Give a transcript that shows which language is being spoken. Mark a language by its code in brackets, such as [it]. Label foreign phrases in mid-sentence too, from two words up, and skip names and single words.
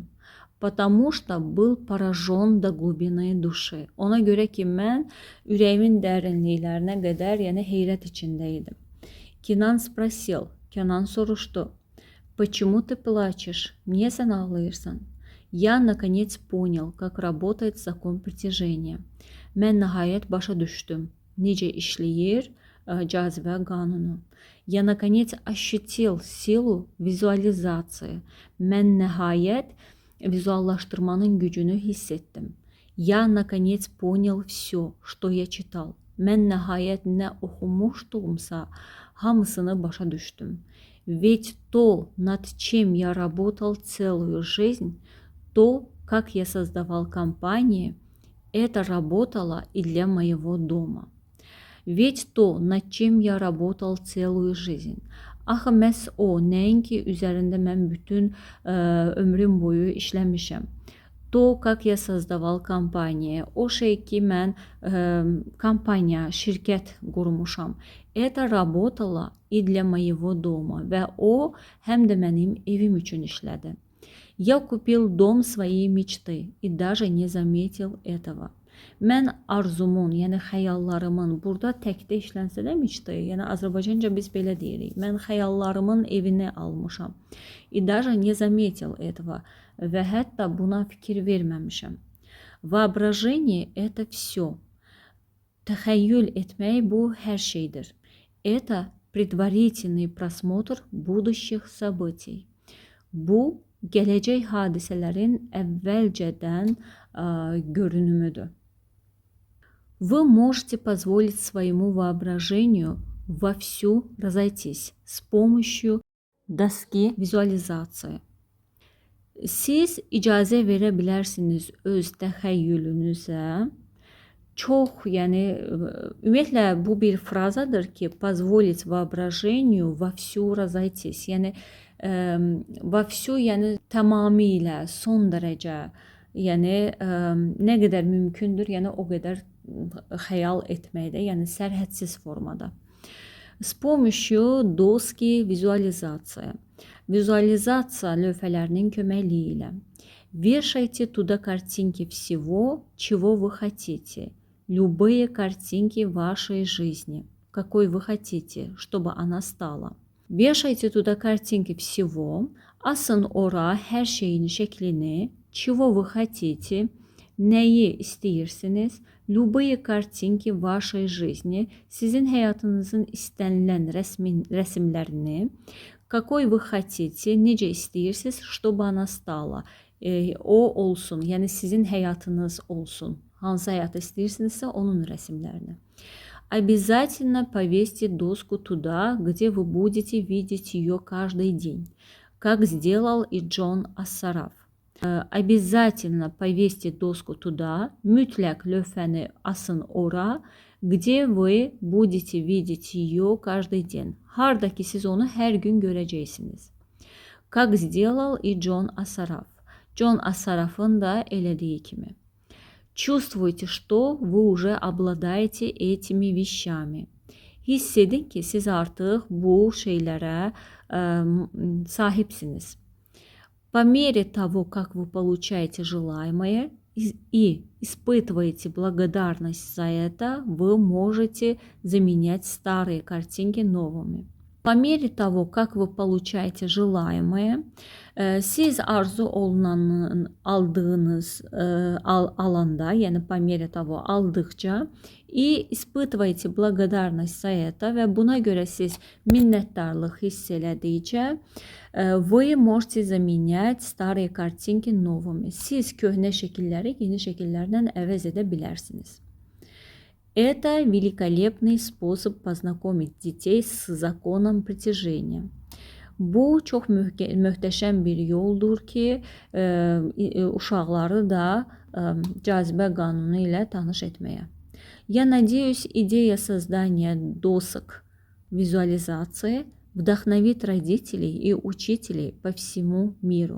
[ru] Потому что был поражен до глубины души. [az] Ona görə ki mən ürəyimin dərinliklərinə qədər, yəni heyrət içində idim. [ru] Kenan спросил, Kenan soruşdu. Почему ты плачешь? [az] Niyə sən ağlayırsan? [ru] Я наконец понял, как работает закон притяжения. [az] Mən nəhayət başa düşdüm, necə işləyir cazibə qanunu. [ru] Я наконец ощутил силу визуализации. [az] Mən nəhayət vizuallaşdırmanın gücünü hiss etdim. [ru] Я наконец понял все, что я читал. [az] Mən nəhayət nə oxumuşdumsa, hamısını başa düşdüm. [ru] Ведь то, над чем я работал целую жизнь, то, как я создавал компании, это работало и для моего дома. Ведь то, над чем я работал целую жизнь. [az] Axı məhz o, nəinki üzərində mən bütün ömrüm boyu işləmişəm. [ru] То, как я создавал компании. [az] O şey ki mən kampanya, şirkət qurmuşam. [ru] Это работало и для моего дома. [az] Və o, həm də mənim evim üçün işlədi. [ru] Я купил дом своей мечты и даже не заметил этого. [az] Mən arzumun, yəni xəyallarımın, burada təkdə işlənsə də miçdi, yəni Azərbaycanca biz belə deyirik. Mən xəyallarımın evini almışam. [ru] И даже не заметил этого. [az] Və hətta buna fikir verməmişəm. [ru] Воображение – это все. [az] Təxəyyül etmək bu hər şeydir. [ru] Это предварительный просмотр будущих событий. [az] Bu, gələcək hadisələrin əvvəlcədən görünümüdür. [ru] Вы можете позволить своему воображению вовсю разойтись с помощью доски visualizации. [az] Siz icazə verə bilərsiniz öz təxəyyülünüzə. Çox, yəni ümumiyyətlə bu bir frazadır ki, [ru] позволить воображению вовсю разойтись. [az] Yəni vəfsu, yəni tamamilə, son dərəcə, yəni nə qədər mümkündür, yəni o qədər xəyal etməkdə, yəni sərhədsiz formada. [ru] С помощью доски визуализации. [az] Визуализация lövhələrinin köməkliyi ilə. [ru] Вешайте туда картинки всего, чего вы хотите. Любые картинки вашей жизни. Какой вы хотите, чтобы она стала. Вешайте туда картинки всего. [az] Asın ora hər şeyin şəklini. [ru] Чего вы хотите. [az] Nəyi istəyirsiniz? [ru] Любые картинки вашей жизни. [az] Sizin həyatınızın istənilən rəsmlərini. [ru] Какой вы хотите, [az] necə istəyirsiniz, [ru] чтобы она стала. [az] O olsun, yəni sizin həyatınız olsun. Hansı həyatı istəyirsinizsə onun rəsmlərini. [ru] Обязательно повесьте доску туда, где вы будете видеть ее каждый день, как сделал и Джон Ассараф. Обязательно повесьте dosku tуда, [az] mütləq lövhəni asın ora, [ru] где вы будете видеть ее каждый день. [az] Harda ki siz onu hər gün görəcəksiniz. [ru] Как сделал и Джон Ассараф. [az] Джон Ассараф'ın da elədiyi kimi. [ru] Чувствуйте, что вы уже обладаете этими вещами. [az] Hiss edin ki siz artıq bu şeylərə sahibsiniz. [ru] По мере того, как вы получаете желаемое и испытываете благодарность за это, вы можете заменять старые картинки новыми. По мере того, как вы получаете желаемое, [az] siz arzu olunan aldığınız alanda, yəni [ru] по мере того [az] aldıqca [ru] и испытываете благодарность за это [az] və buna görə siz minnətdarlıq hiss elədikcə [ru] вы можете заменять старые картинки новыми. [az] Siz köhnə şəkilləri yeni şəkillərlə əvəz edə bilərsiniz. [ru] Это великолепный способ познакомить детей с законом притяжения. [az] Bu çox möhtəşəm bir yoldur ki, uşaqları da cazibə qanunu ilə tanış etməyə. [ru] Я надеюсь, идея создания досок визуализации вдохновит родителей и учителей по всему mиру.